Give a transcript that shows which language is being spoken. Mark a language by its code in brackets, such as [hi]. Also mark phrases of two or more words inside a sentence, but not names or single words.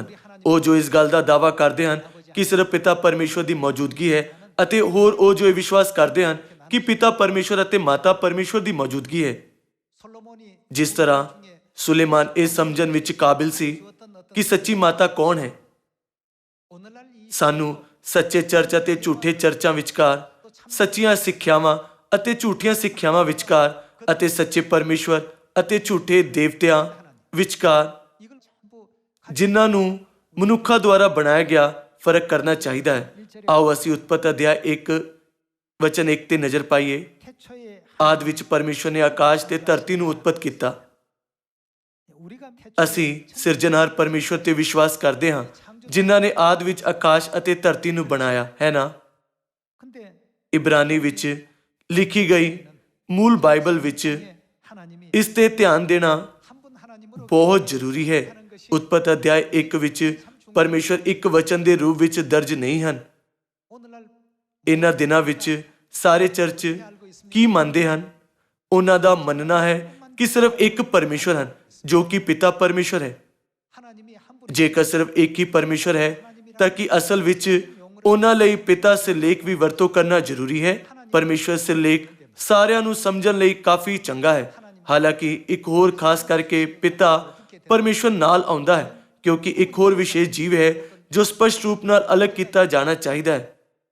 [pa] ਉਹ ਜੋ ਇਸ ਗੱਲ ਦਾ ਦਾਅਵਾ ਕਰਦੇ ਹਨ ਕਿ ਸਿਰਫ ਪਿਤਾ ਪਰਮੇਸ਼ਵਰ ਦੀ ਮੌਜੂਦਗੀ ਹੈ, ਅਤੇ ਹੋਰ ਉਹ ਜੋ ਇਹ ਵਿਸ਼ਵਾਸ ਕਰਦੇ ਹਨ ਕਿ ਪਿਤਾ ਪਰਮੇਸ਼ਵਰ ਅਤੇ ਮਾਤਾ ਪਰਮੇਸ਼ਵਰ ਦੀ ਮੌਜੂਦਗੀ ਹੈ। [ko] 솔로몬이 [pa] ਜਿਸ ਤਰ੍ਹਾਂ ਸੁਲੇਮਾਨ ਇਹ ਸਮਝਣ ਵਿੱਚ ਕਾਬਿਲ ਸੀ ਕਿ ਸੱਚੀ ਮਾਤਾ ਕੌਣ ਹੈ। [ko] 오늘날 이 [pa] ਸਾਨੂੰ ਸੱਚੇ ਚਰਚ ਅਤੇ ਝੂਠੇ ਚਰਚਾਂ ਵਿਚਕਾਰ, ਸੱਚੀਆਂ ਸਿੱਖਿਆਵਾਂ ਅਤੇ ਝੂਠੀਆਂ ਸਿੱਖਿਆਵਾਂ ਵਿਚਕਾਰ, ਅਤੇ ਸੱਚੇ ਪਰਮੇਸ਼ਵਰ ਅਤੇ ਝੂਠੇ ਦੇਵਤਿਆਂ ਵਿਚਕਾਰ, [ko] 이걸 전부 [pa] ਜਿਨ੍ਹਾਂ ਨੂੰ ਮਨੁੱਖਾਂ ਦੁਆਰਾ ਬਣਾਇਆ ਗਿਆ, ਫਰਕ ਕਰਨਾ ਚਾਹੀਦਾ ਹੈ। ਆਓ ਅਸੀਂ ਉਤਪਤ ਅਧਿਆਇ 1 ਵਚਨ 1 ਤੇ ਨਜ਼ਰ ਪਾਈਏ। [ko] 태초에 [pa] ਆਦਿ ਵਿੱਚ ਪਰਮੇਸ਼ਵਰ ਨੇ ਆਕਾਸ਼ ਤੇ ਧਰਤੀ ਨੂੰ ਉਤਪਤ ਕੀਤਾ। [ko] 우리가 태초에 [pa] ਅਸੀਂ ਸਿਰਜਣਹਾਰ ਪਰਮੇਸ਼ਵਰ ਤੇ ਵਿਸ਼ਵਾਸ ਕਰਦੇ ਹਾਂ, ਜਿਨ੍ਹਾਂ ਨੇ ਆਦਿ ਵਿੱਚ ਆਕਾਸ਼ ਅਤੇ ਧਰਤੀ ਨੂੰ ਬਣਾਇਆ ਹੈ ਨਾ। [ko] 근데 [pa] ਇਬਰਾਨੀ ਵਿੱਚ ਲਿਖੀ ਗਈ ਮੂਲ ਬਾਈਬਲ ਵਿੱਚ [ko] 하나님이 [pa] ਇਸ ਤੇ ਧਿਆਨ ਦੇਣਾ [ko] 한 분 하나님으로 [pa] ਬਹੁਤ ਜ਼ਰੂਰੀ ਹੈ। ਉਤਪਤ ਅਧਿਆਇ 1 ਵਿੱਚ ਪਰਮੇਸ਼ਵਰ ਇੱਕ ਵਚਨ ਦੇ ਰੂਪ ਵਿੱਚ ਦਰਜ ਨਹੀਂ ਹਨ। [ko] 오늘날 [pa] ਇਹਨਾਂ ਦਿਨਾਂ ਵਿੱਚ ਸਾਰੇ ਚਰਚ ਕੀ ਮੰਨਦੇ ਹਨ? ਉਹਨਾਂ ਦਾ ਮੰਨਣਾ ਹੈ ਕਿ ਸਿਰਫ ਇੱਕ ਪਰਮੇਸ਼ਵਰ ਹਨ, ਜੋ ਕਿ ਪਿਤਾ ਪਰਮੇਸ਼ਵਰ ਹੈ। [ko] 하나님이 한 분 [pa] ਜੇਕਰ ਸਿਰਫ ਇੱਕ ਹੀ ਪਰਮੇਸ਼ਵਰ ਹੈ ਤਾਂ ਕਿ ਅਸਲ ਵਿੱਚ ਉਹਨਾਂ ਲਈ ਪਿਤਾ ਸਿਰਲੇਖ ਵੀ ਵਰਤੋਂ ਕਰਨਾ ਜ਼ਰੂਰੀ ਹੈ। ਪਰਮੇਸ਼ਵਰ ਸਿਰਲੇਖ ਸਾਰਿਆਂ ਨੂੰ ਸਮਝਣ ਲਈ ਕਾਫੀ ਚੰਗਾ ਹੈ। ਹਾਲਾਂਕਿ ਇੱਕ ਹੋਰ ਖਾਸ ਕਰਕੇ ਪਿਤਾ ਪਰਮੇਸ਼ਵਰ ਨਾਲ ਆਉਂਦਾ ਹੈ, ਕਿਉਂਕਿ ਇੱਕ ਹੋਰ ਵਿਸ਼ੇਸ਼ ਜੀਵ ਹੈ ਜੋ ਸਪਸ਼ਟ ਰੂਪ ਨਾਲ ਅਲੱਗ ਕੀਤਾ ਜਾਣਾ ਚਾਹੀਦਾ ਹੈ।